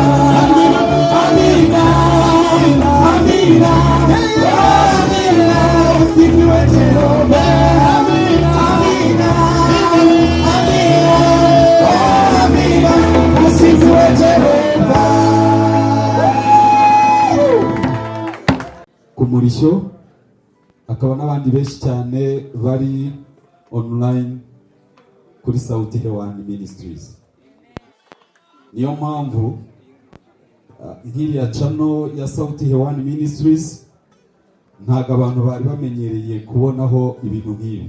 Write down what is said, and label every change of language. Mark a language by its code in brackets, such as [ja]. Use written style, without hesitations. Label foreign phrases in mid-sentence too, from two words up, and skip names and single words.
[sw] Amina, amina, amina, amina, usifiwe Jehova. Amina, amina, amina, usifiwe Jehova. [rw] Kumurisho akaba n'abandi benshi cyane bari online kuri Sauti Hewani Ministries. Niyo mpamvu nk'iriya channel ya Sauti Hewani Ministries ntago abantu bari bamenyereye kubonaho ibintu nk'ibi.